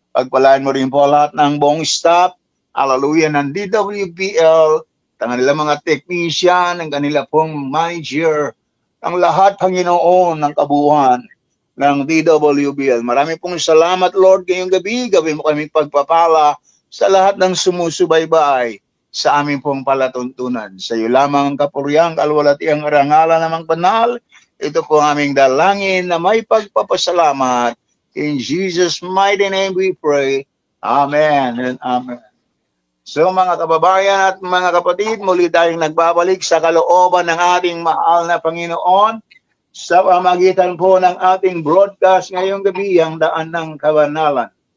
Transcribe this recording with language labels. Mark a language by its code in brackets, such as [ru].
[tl] Pagpalain mo rin po lahat ng buong staff, hallelujah, ng DWBL, ang kanilang mga technician, ang kanila pong manager, ang lahat, Panginoon, ng kabuuan ng DWBL. Marami pong salamat, Lord, ngayong gabi. Gawin mo kami pagpapala sa lahat ng sumusubaybay sa aming pong palatuntunan. Sa iyo lamang ang kapuriang, kalwalatiang arangalan namang banal. Ito po ang aming dalangin na may pagpapasalamat. [en] In Jesus' mighty name we pray. Amen and amen. [tl] So mga kababayan at mga kapatid, muli tayong nagbabalik sa kalooban ng ating mahal na Panginoon sa pamagitan po ng ating broadcast ngayong gabi, ang Daan ng Kabanalan.